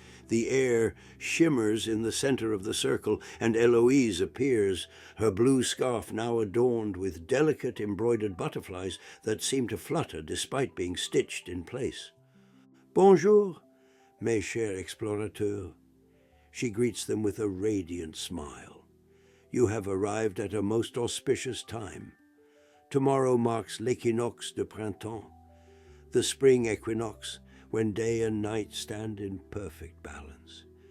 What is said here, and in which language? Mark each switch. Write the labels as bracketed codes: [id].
[en] The air shimmers in the center of the circle, and Éloïse appears, her blue scarf now adorned with delicate embroidered butterflies that seem to flutter despite being stitched in place. [fr] Bonjour, mes chers explorateurs. [en] She greets them with a radiant smile. You have arrived at a most auspicious time. Tomorrow marks [fr] l'Equinox de printemps, [en] the spring equinox, when day and night stand in perfect balance.